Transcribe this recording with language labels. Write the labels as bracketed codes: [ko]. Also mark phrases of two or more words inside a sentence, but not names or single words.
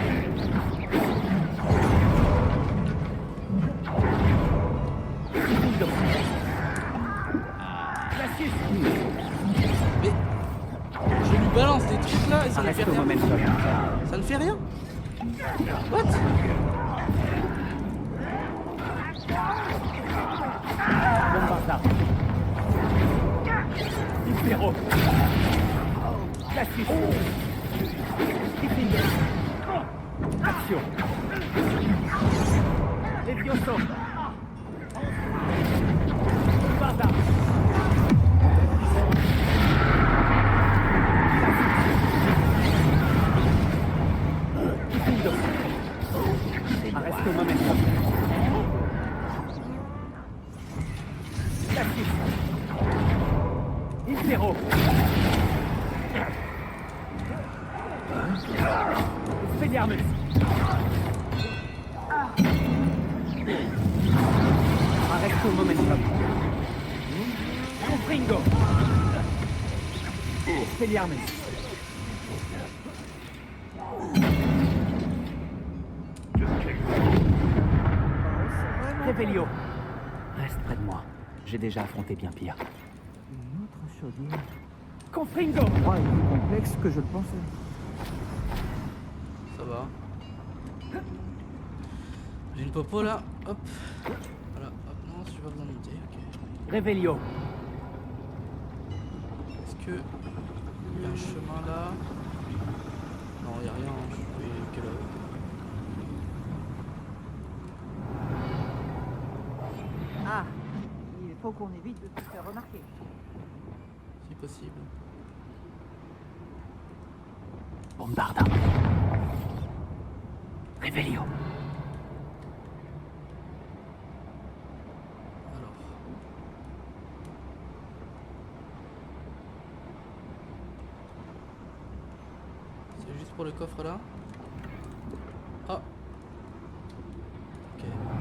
[fr] Diffindo. Cassius. Mais je lui balance des trucs là et ça ne Arrête fait le rien. momentum. Ça ne fait rien. What? Bombarda. Impero. Cassius. Diffindo. Action. Levioso. Bombarda. Diffindo. Arrête le momentum. Cassius. Impero. Expelliarmus. Arrête le momentum. Confringo. Expelliarmus. Revelio. Reste près de moi. J'ai déjà affronté bien pire. Une autre chaudière. Confringo. Moi, est plus complexe que je le pensais. Ça va. J'ai une popo là. Hop. Voilà. Hop. Non, j'ai pas besoin de monter. Ok. Revelio. Est-ce que il y a un chemin là? Non, il n'y a rien. Je suis que là. Ah, il faut qu'on évite de se faire remarquer. Si possible. Bombarda. Revelio. Alors. C'est juste pour le coffre là? Ah. Ok.